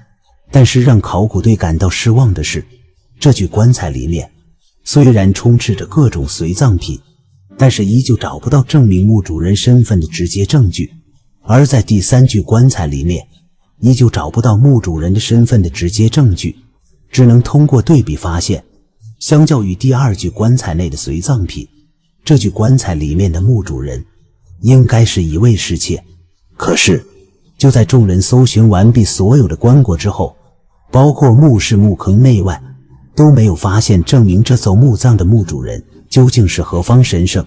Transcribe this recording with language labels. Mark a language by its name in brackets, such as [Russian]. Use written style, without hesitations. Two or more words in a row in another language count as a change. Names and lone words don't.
[Chinese] 但是讓考古队感到失望的是，這具棺材裡面雖然充斥着各種隨葬品，但是依舊找不到證明墓主人身份的直接證據。而在第3具棺材裡面，依舊找不到墓主人的身份的直接證據，只能通過對比發现，相較於第2具棺材內的隨葬品，這具棺材裡面的墓主人應該是一位侍妾。可是就在眾人搜尋完畢所有的棺椁之後，包括墓室墓坑內外都沒有發現證明這走墓葬的墓主人究竟是何方神聖。